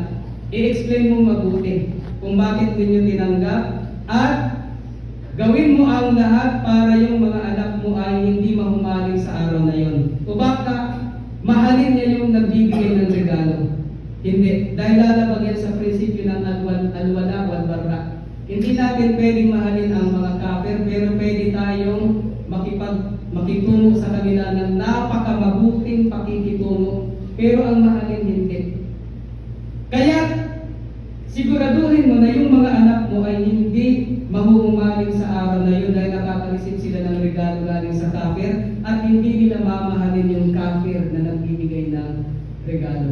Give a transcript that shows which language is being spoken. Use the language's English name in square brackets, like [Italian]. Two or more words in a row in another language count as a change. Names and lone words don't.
[Filipino] I-explain mo mabuti kung bakit ninyo tinanggap at gawin mo ang lahat para yung mga anak mo ay hindi mahumaling sa araw na yun. O baka mahalin niya yung nagbibigay ng regalo. Hindi. Dahil lalabag yan sa prinsipyo ng [Arabic] الولاء والبراء. [Filipino] Hindi natin pwedeng mahalin ang mga kafir, pero pwede tayong makitungo sa kanila ng napakamabuting pakikitungo, pero ang mahalin hindi. Kaya siguraduhin mo na yung mga anak mo ay hindi mahuhumaling sa araw na yun dahil nakaka-receive sila ng regalo galing sa kafir at hindi nila mamahalin yung kafir na nagbibigay ng regalo.